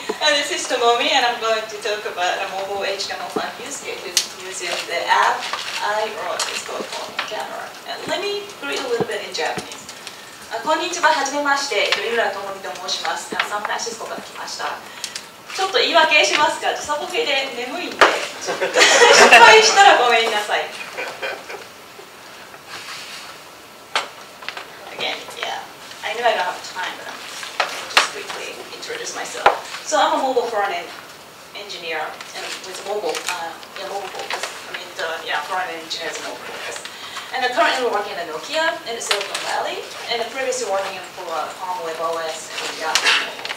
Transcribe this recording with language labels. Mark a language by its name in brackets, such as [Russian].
[English] This is Tomomi, and I'm going to talk about a mobile HTML5 use cases using the app I wrote. It's called Tomomi Camera. And let me read a little bit in Japanese. [Japanese] こんにちは、はじめまして。井浦智美と申します。サンフランシスコから来ました。ちょっと言い訳しますが、時差ボケで眠いんで、失敗したらごめんなさい。 [English] Again, yeah. I know I don't have time, but I'll just quickly introduce myself. So I'm a mobile front-end engineer, and with mobile focus. Front-end engineer is mobile focus. And I'm currently working at Nokia in the Silicon Valley, and I'm previously working for Palm Web OS and Yahoo.